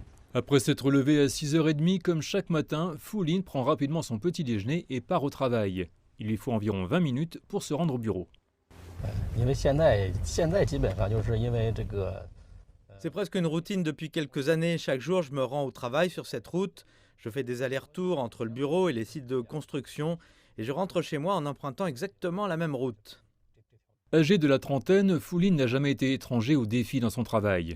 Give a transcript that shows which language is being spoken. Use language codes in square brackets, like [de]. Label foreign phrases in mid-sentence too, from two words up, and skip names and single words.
[fr] Après s'être levé à 6h30 comme chaque matin, Foulin prend rapidement son petit déjeuner et part au travail. Il lui faut environ 20 minutes pour se rendre au bureau. [zh] 因为现在基本上就是因为这个 [fr] C'est presque une routine depuis quelques années. Chaque jour, je me rends au travail sur cette route. Je fais des allers-retours entre le bureau et les sites de construction. Et je rentre chez moi en empruntant exactement la même route. Âgé de la trentaine, Foulin n'a jamais été étranger aux défis dans son travail.